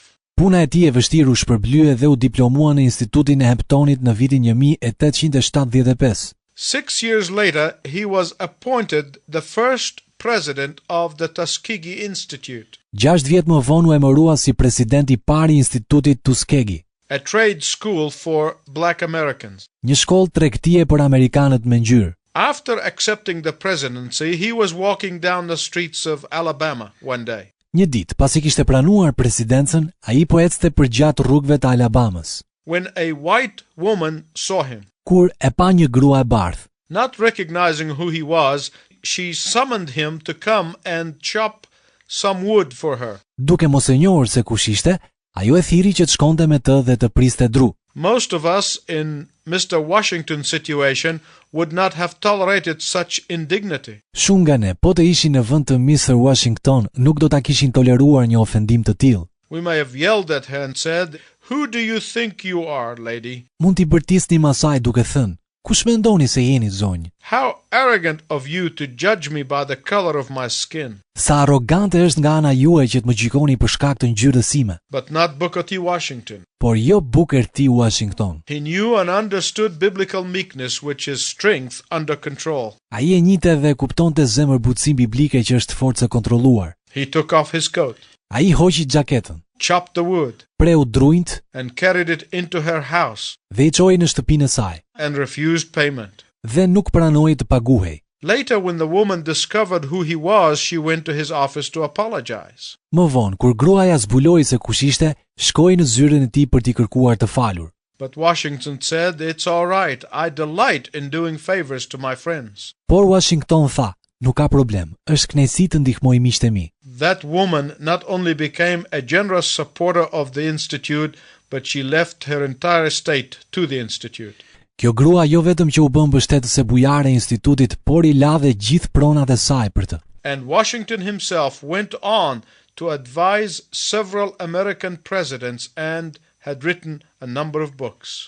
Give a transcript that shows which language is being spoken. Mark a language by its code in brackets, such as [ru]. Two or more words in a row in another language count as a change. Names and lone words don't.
[sq] Puna e tij e vështirë u shpërblye dhe u diplomua në Institutin e Hamptonit në vitin 1875. [en] 6 years later, he was appointed the first president of the Tuskegee Institute, [sq] 6 vjet më vonë u emërua si president i parë i Institutit Tuskegee, [en] a trade school for black Americans. [sq] një shkollë tregtie për amerikanët me ngjyrë. [en] After accepting the presidency, he was walking down the streets of Alabama one day. [sq] Një ditë, pasi kishte pranuar presidencën, ai po ecte përgjatë rrugëve të Alabamës, [en] When a white woman saw him, [sq] kur e pa një grua e bardhë. [en] not recognizing who he was, she summoned him to come and chop some wood for her. [sq] Duke mos e njohur se kush ishte, ajo e thiri që të shkonte me të dhe të priste dru. [en] Most of us in Mr. Washington's situation would not have tolerated such indignity. [sq] Shumë nga ne, po të ishin në vend të Mr. Washington, nuk do ta kishin toleruar një ofendim të tillë. [en] We may have yelled at her and said, "Who do you think you are, lady?" [sq] Mund t'i bërtisnim asaj duke thënë, Kush mendoni se jeni zonjë? [en] How arrogant of you to judge me by the color of my skin. [sq] Sa arrogante është nga ana juaj që të më gjykoni për shkak të ngjyrës sime, [en] But not Booker T. Washington. [sq] por jo Booker T. Washington. [en] He knew and understood biblical meekness, which is strength under control. [sq] Ai e njihte dhe kuptonte zemërbutësinë biblike që është forcë e kontrolluar. [en] He took off his coat, [sq] Ai hoqi xhaketën, [en] chopped the wood, [sq] preu drujt [en] and carried it into her house, [sq] dhe i çoi në shtëpinë e saj [en] and refused payment. [sq] dhe nuk pranoi të paguhej. [en] Later, when the woman discovered who he was, she went to his office to apologize. [sq] Më vonë, kur gruaja zbuloi se kush ishte, shkoi në zyrën e tij për t'i kërkuar të falur. [en] But Washington said, "It's all right. I delight in doing favors to my friends." [sq] Por Washington tha, nuk ka problem, është kënaqësi të ndihmoj miqtë e mi. [en] That woman not only became a generous supporter of the institute, but she left her entire estate to the institute. [sq] Kjo grua jo vetëm që u bën mbështetëse bujare e institutit, por i la dhe gjithë pronat e saj për të. [en] And Washington himself went on to advise several American presidents and had written a number of books.